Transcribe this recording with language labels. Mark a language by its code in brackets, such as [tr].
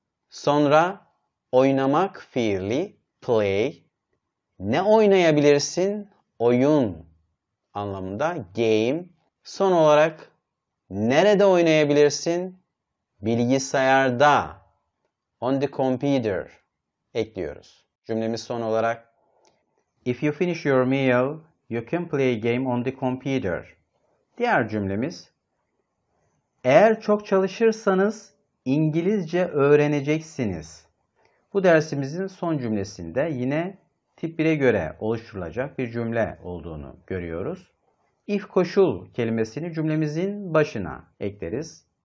[tr] Sonra oynamak fiili play. Ne oynayabilirsin? Oyun anlamında game. Son olarak nerede oynayabilirsin? Bilgisayarda [en] on the computer [tr] ekliyoruz. Cümlemiz son olarak [en] if you finish your meal, you can play a game on the computer. [tr] Diğer cümlemiz eğer çok çalışırsanız İngilizce öğreneceksiniz. Bu dersimizin son cümlesinde yine tip 1'e göre oluşturulacak bir cümle olduğunu görüyoruz. If koşul kelimesini cümlemizin başına ekleriz.